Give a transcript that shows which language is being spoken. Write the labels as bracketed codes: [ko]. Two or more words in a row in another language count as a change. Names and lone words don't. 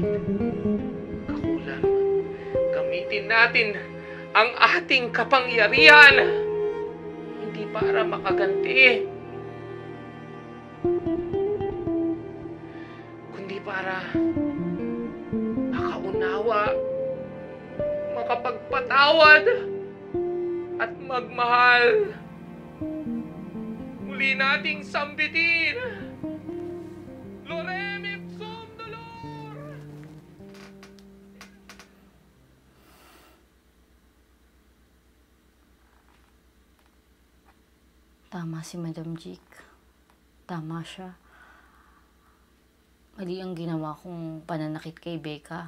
[tl] Kakulam, gamitin natin ang ating kapangyarihan, hindi para makaganti, kundi para makaunawa, makapagpatawad, at magmahal. Muli nating sambitin, [la] Lorem ipsum dolor! [tl] Tama si Madam Jik. Tama siya. Mali ang ginawa kong pananakit kay Becca.